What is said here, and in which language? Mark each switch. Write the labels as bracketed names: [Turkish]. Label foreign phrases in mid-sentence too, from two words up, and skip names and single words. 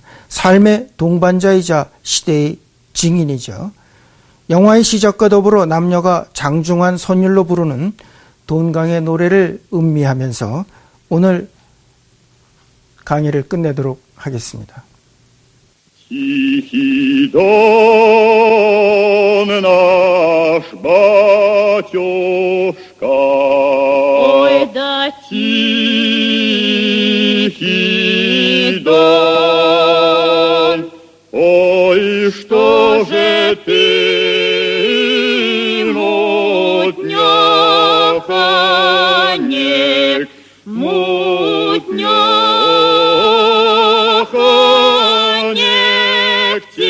[Korean] 삶의 동반자이자 시대의 증인이죠. 영화의 시작과 더불어 남녀가 장중한 선율로 부르는 돈강의 노래를 음미하면서 오늘 강의를 끝내도록 하겠습니다. [Russian] Тихий дон наш, батюшка, ой, да тихий дон, ой, что же ты, мутняханек, мутняханек,